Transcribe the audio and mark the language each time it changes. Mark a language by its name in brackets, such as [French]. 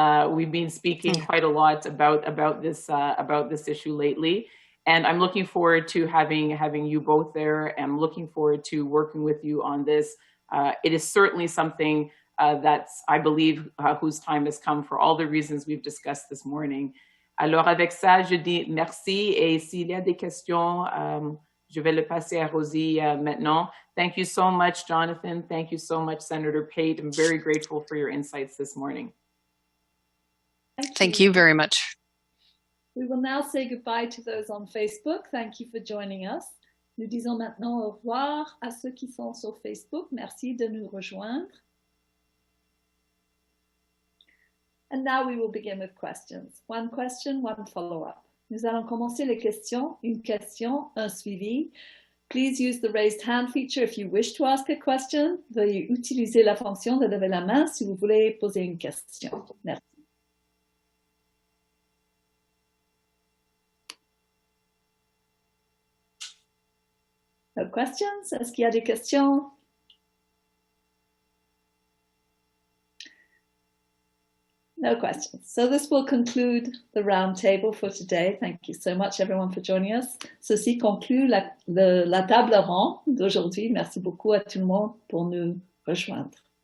[English] We've been speaking quite a lot about this issue lately. And I'm looking forward to having you both there. I'm looking forward to working with you on this. It is certainly something that's, I believe, whose time has come for all the reasons we've discussed this morning. [French] Alors avec ça, je dis merci, et s'il y a des questions, je vais le passer à Rosie maintenant. [English] Thank you so much, Jonathan. Thank you so much, Senator Pate. I'm very grateful for your insights this morning. Thank you very much. We will now say goodbye to those on Facebook. Thank you for joining us. [French] Nous disons maintenant au revoir à ceux qui sont sur Facebook. Merci de nous rejoindre. [English] And now we will begin with questions. One question, one follow-up. [French] Nous allons commencer les questions. Une question, un suivi. [English] Please use the raised hand feature if you wish to ask a question. [French] Veuillez utiliser la fonction de lever la main si vous voulez poser une question. Merci. [English] No questions? [French] Est-ce qu'il y a des questions? [English] No questions. So this will conclude the roundtable for today. Thank you so much, everyone, for joining us. [French] Ceci conclut la table ronde d'aujourd'hui. Merci beaucoup à tout le monde pour nous rejoindre.